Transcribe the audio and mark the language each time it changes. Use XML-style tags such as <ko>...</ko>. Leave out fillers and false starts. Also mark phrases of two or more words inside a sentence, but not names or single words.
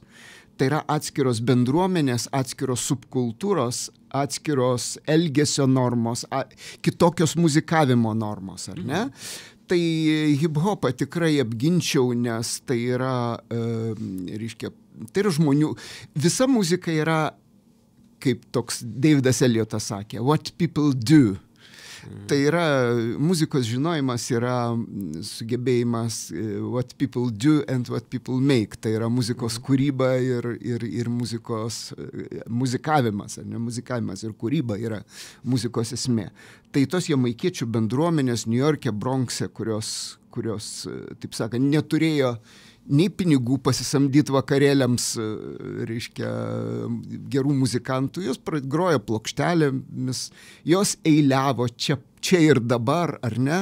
<lt>Tai yra atskiros bendruomenės, atskiros subkultūros, atskiros elgesio normos, kitokios muzikavimo normos, ar ne? Tai hip-hopą tikrai apginčiau, nes tai yra, tai yra žmonių, visa muzika yra, kaip toks Davidas Elliotas sakė,</lt> <en>what people do.</en> <lt>Tai yra, muzikos žinojimas yra sugebėjimas</lt> <en>what people do and what people make.</en> <lt>Tai yra muzikos kūryba ir muzikavimas, ar ne? Muzikavimas ir kūryba yra muzikos esmė. Tai tos jamaikiečių bendruomenės New York'e, Bronxe, kurios, taip sakant, neturėjo nei pinigų pasisamdyti vakarėliams, reiškia, gerų muzikantų, jos grojo plokštelėmis, jos eiliavo čia ir dabar, ar ne?</lt>